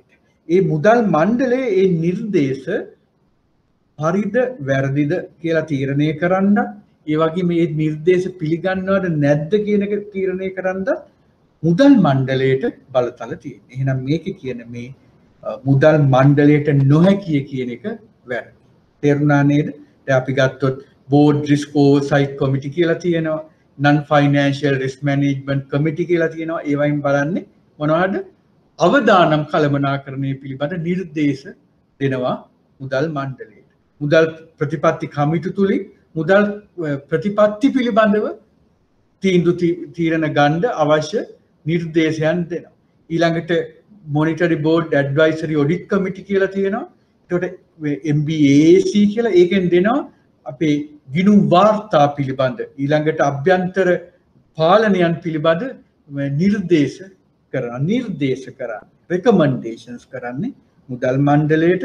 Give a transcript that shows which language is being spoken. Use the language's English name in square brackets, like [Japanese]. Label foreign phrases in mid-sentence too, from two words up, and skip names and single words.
[Sinhala] ඒ මුදල් මණ්ඩලයේ ඒ නිර්දේශ හරිද වැරදිද කියලා තීරණය කරන්න, ඒ වගේම මේ නිර්දේශ පිළිගන්නවද නැද්ද කියන එක තීරණය කරන්න මුදල් මණ්ඩලයට බලතල තියෙනවා. එහෙනම් මේකේ කියන මේ මුදල් මණ්ඩලයට නොහැකිය කියන එක වැරදි. තේරුණා නේද? දැන් අපි ගත්තොත් [English] board risk oversight committee [Sinhala] කියලා තියෙනවා, [English] non financial risk management committee [Sinhala] කියලා තියෙනවා. ඒ වයින් බලන්නේ මොනවද? අවදානම් කළමනාකරණය පිළිබඳ නිර්දේශ දෙනවා මුදල් මණ්ඩලයට. මුදල් ප්‍රතිපත්ති කමිටු තුලින් මුදල් ප්‍රතිපත්ති පිළිබඳව තීරණ ගන්න අවශ්‍ය නිර්දේශයන් දෙනවා. [English] ඊළඟට monetary board advisory audit committee [Sinhala] කියලා තියෙනවා. ඒකට MBAC කියලා ඒකෙන් දෙනවා අපේ ගිණුම් වාර්තා පිළිබඳ, ඊළඟට අභ්‍යන්තර පාලනයන් පිළිබඳ නිර්දේශ කරන recommendations කරන්නේ මුදල් මණ්ඩලයට.